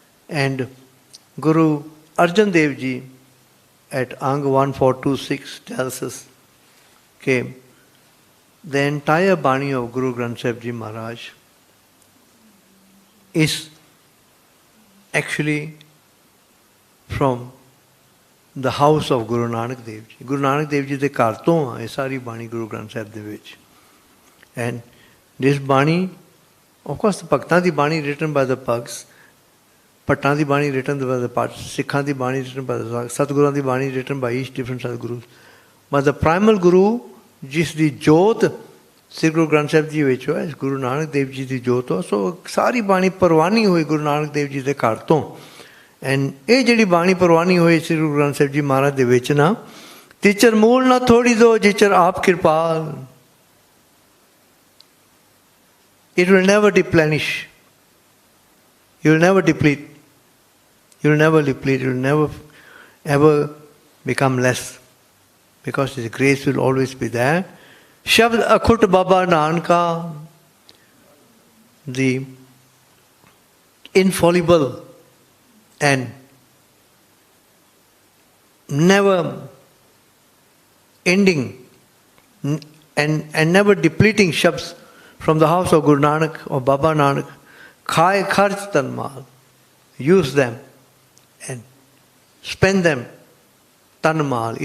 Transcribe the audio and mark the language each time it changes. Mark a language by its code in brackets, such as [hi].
[en] And Guru Arjan Dev ji at ਅੰਗ 1426 tells us ਕਿ the entire Bani of Guru Granth Sahib Ji Maharaj is actually from the house of Guru Nanak Dev Ji. Guru Nanak Dev Ji [pa] ਦੇ ਘਰ ਤੋਂ ਆ ਇਹ ਸਾਰੀ ਬਾਣੀ ਗੁਰੂ ਗ੍ਰੰਥ ਸਾਹਿਬ ਦੇ ਵਿੱਚ. [en] And This Bani, of course, the Bhaktan di Bani written by the Bhaks, Pattan di Bani written by the Pats, Sikhan di Bani written by the Satguru di Bani written by each different Sadgurus. But the primal Guru, [pa] ਜਿਸ ਦੀ ਜੋਤ ਸ੍ਰੀ ਗੁਰੂ ਗ੍ਰੰਥ ਸਾਹਿਬ ਜੀ ਵਿੱਚ ਹੈ, ਗੁਰੂ ਨਾਨਕ ਦੇਵ ਜੀ ਦੀ ਜੋਤ ਹੋ, ਸੋ ਸਾਰੀ ਬਾਣੀ ਪ੍ਰਵਾਨੀ ਹੋਈ ਗੁਰੂ ਨਾਨਕ ਦੇਵ ਜੀ ਦੇ ਘਰ ਤੋਂ। ਐਂਡ ਇਹ ਜਿਹੜੀ ਬਾਣੀ ਪ੍ਰਵਾਨੀ ਹੋਈ ਸ੍ਰੀ ਗੁਰੂ ਗ੍ਰੰਥ ਸਾਹਿਬ ਜੀ ਮਹਾਰਾਜ ਦੇ ਵਿੱਚ ਨਾ, ਤਿਚਰ ਮੂਲ ਨਾ ਥੋੜੀ ਦੋ ਜਿਚਰ ਆਪ Kirpal. [en] It will never deplenish. You will never deplete. You will never deplete. You will never ever become less. Because His grace will always be there. Shabd Akhut Baba Nanka, the infallible and never ending and never depleting shabds from the house of Guru Nanak or Baba Nanak, [pa] khai kharch tan mal, [en] use them and spend them tan mal.